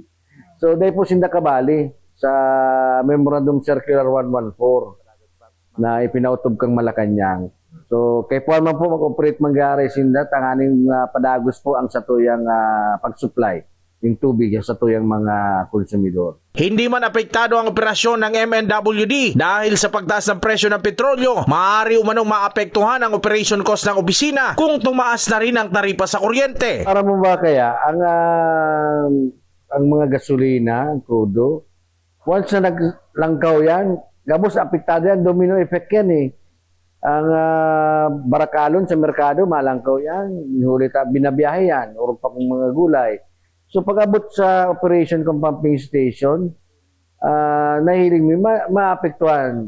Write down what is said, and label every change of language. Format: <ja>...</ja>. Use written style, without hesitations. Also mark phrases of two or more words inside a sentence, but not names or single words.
<bik>So, dahil po sila kabali sa Memorandum Circular 114 na ipinautob kang Malacanang. So, kay Puan man po mag-operate mangyari sinda, tanganing padagos po ang satuyang pag-supply ng tubig sa satuyang mga konsumidor.</bik> <tl>Hindi man apektado ang operasyon ng MNWD dahil sa pagtaas ng presyo ng petrolyo, maaari umanong maapektuhan ang</tl> <en>operation cost</en> <tl>ng opisina kung tumaas na rin ang taripa sa kuryente.</tl> <bik>Para mo ba kaya, ang mga gasolina, ang krudo, once na naglangkaw yan, gabos apektado yan,</bik> <en>domino effect</en> <bik>yan eh. Ang barakalon sa merkado, malangkaw yan, binabiyahe yan, o pa kung mga gulay. So pag-abot sa</bik> <en>operation kong pumping station,</en> <bik>nahiling mo, maapektuhan.</bik>